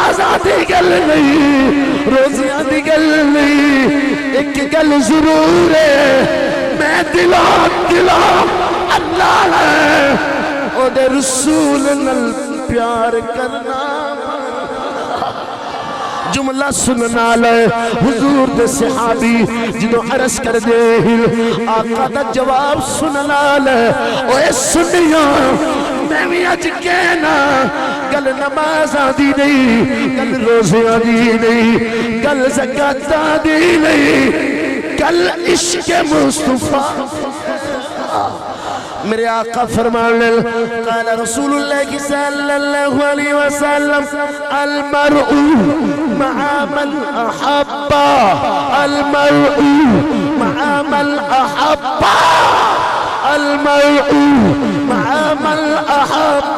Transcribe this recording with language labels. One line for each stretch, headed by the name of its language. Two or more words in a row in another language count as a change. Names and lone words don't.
Punjabi: دی گل نہیں، روزیاں دی گل نہیں، ایک گل ضرور ہے، میں دلوں اللہ ہے او دے رسول نال پیار کرنا۔ جملہ سننا لے حضور دے صحابی جنہوں عرض کر دے آقا دا جواب سننا لے، اوے سنیاں میں بھی اج کہنا گل نمازاں دی نہیں، گل روزیاں دی نہیں، گل زکاتاں دی نہیں، گل عشق مصطفیٰ۔ میرے آقا فرمانے
Arabic: قال رسول اللہ صلی اللہ علیہ وسلم المرء مع من احب، المرء مع من احب، المرء مع من احب۔